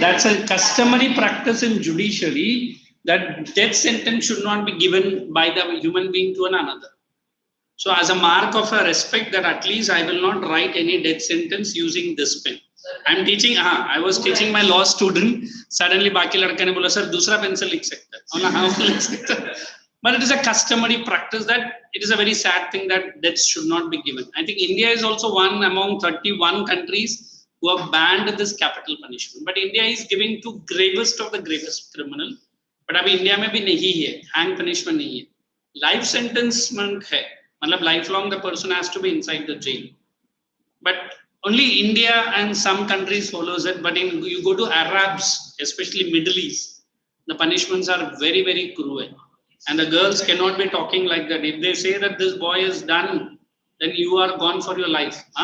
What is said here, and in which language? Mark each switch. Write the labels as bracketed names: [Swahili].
[English] That's a customary practice in judiciary that death sentence should not be given by the human being to another. So as a mark of a respect that at least I will not write any death sentence using this pen. I'm teaching, I was teaching my law student. [Hindi] Suddenly बाकी लड़के ने बोला sir दूसरा pencil लिख सकता है. लिख सकता है. [English] But it is a customary practice that it is a very sad thing that deaths should not be given. I think India is also one among 31 countries who have banned this capital punishment. But India is giving to gravest of the gravest criminal. [Hindi] But अभी India में भी नहीं है, hang punishment नहीं है. [English] Life sentencement है. मतलब lifelong the person has to be inside the jail. But only India and some countries follows it. But you go to Arabs, especially Middle East, the punishments are very, very cruel. And the girls cannot be talking like that. If they say that this boy is done, then you are gone for your life.